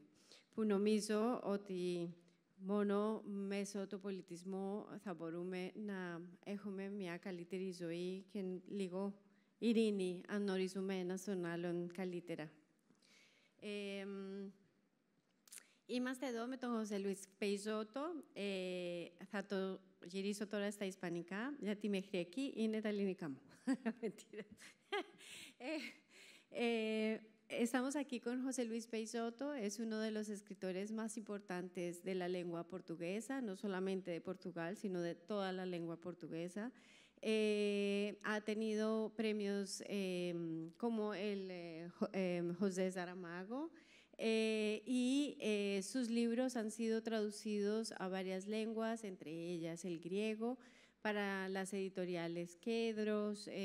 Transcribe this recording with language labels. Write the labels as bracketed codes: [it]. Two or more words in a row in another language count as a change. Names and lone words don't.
[el] Που νομίζω ότι μόνο μέσω του πολιτισμού θα μπορούμε να έχουμε μια καλύτερη ζωή και λίγο ειρήνη αν γνωρίζουμε ένας τον άλλον καλύτερα. Είμαστε εδώ με τον Ζωζέ Λουίς Πεϊσότο. Θα το γυρίσω τώρα στα ισπανικά, γιατί μέχρι εκεί είναι τα ελληνικά μου. [es] Estamos aquí con José Luis Peixoto, es uno de los escritores más importantes de la lengua portuguesa, no solamente de Portugal, sino de toda la lengua portuguesa. Ha tenido premios como el José Saramago, y sus libros han sido traducidos a varias lenguas, entre ellas el griego, para las editoriales Quedros,